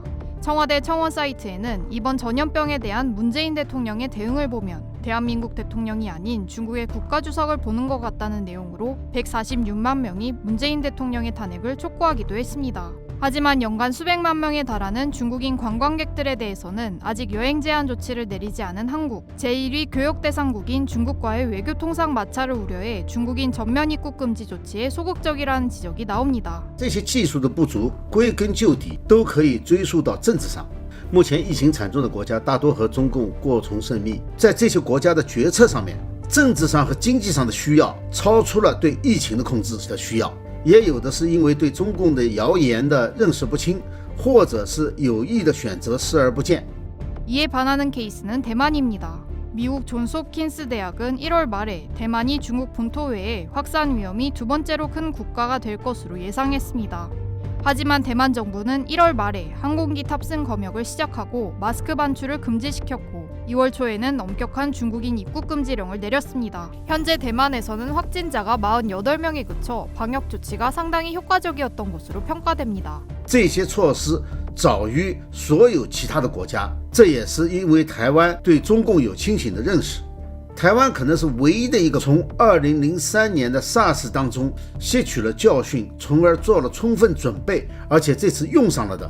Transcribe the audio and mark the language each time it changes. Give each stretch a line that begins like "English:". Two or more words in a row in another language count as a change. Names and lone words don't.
Korean: 청와대 청원 사이트에는 이번 전염병에 대한 문재인 대통령의 대응을 보면 대한민국 대통령이 아닌 중국의 국가주석을 보는 것 같다는 내용으로 146만 명이 문재인 대통령의 탄핵을 촉구하기도 했습니다. 하지만 연간 수백만 명에 달하는 중국인 관광객들에 대해서는 아직 여행 제한 조치를 내리지 않은 한국, 제1위 교역 대상국인 중국과의 외교 통상 마찰을 우려해 중국인 전면 입국 금지 조치에 소극적이라는 지적이 나옵니다.
Chinese: 这些技术的不足，归根究底都可以追溯到政治上。目前疫情惨重的国家大多和中共过从甚密，在这些国家的决策上面，政治上和经济上的需要超出了对疫情的控制的需要。也有的是因为对中共的谣言的认识不清，或者是有意的选择视而不见。
Korean: 이에 반하는 케이스는 대만입니다. 미국 존스홉킨스 대학은 1월 말에 대만이 중국 본토 외에 확산 위험이 두 번째로 큰 국가가 될 것으로 예상했습니다. 하지만 대만 정부는 1월 말에 항공기 탑승 검역을 시작하고 마스크 반출을 금지시켰고 2월 초에는 엄격한 중국인 입국 금지령을 내렸습니다. 현재 대만에서는 확진자가 48명에 그쳐 방역 조치가 상당히 효과적이었던 것으로 평가됩니다.
Chinese: 这些措施早于所有其他的国家，这也是因为台湾对中共有清醒的认识。台湾可能是唯一的一个从2003年的 SARS 当中吸取了教训，从而做了充分准备，而且这次用上了的。